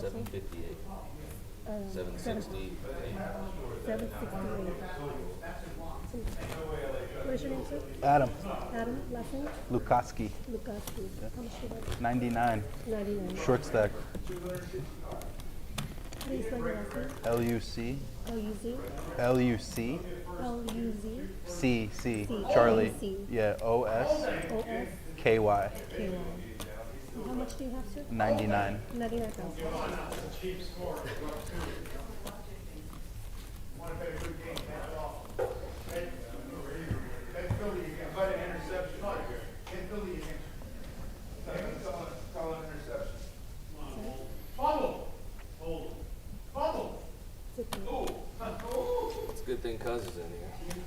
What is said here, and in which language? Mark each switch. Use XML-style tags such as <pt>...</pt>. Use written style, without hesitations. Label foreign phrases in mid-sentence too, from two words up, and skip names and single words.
<en>758. 760. 768. What is your name, sir? Adam. Adam, last name? Lukaski. Lukaski. How much do you like? 99. 99. Short stack. Please spell your last name. L-U-C. L-U-Z? L-U-C. L-U-Z? C. C. Charlie. C. Yeah, O-S. O-S? K-Y. K-Y. How much do you have, sir? 99. 99,000. It's a good thing Cuz is in here.</en>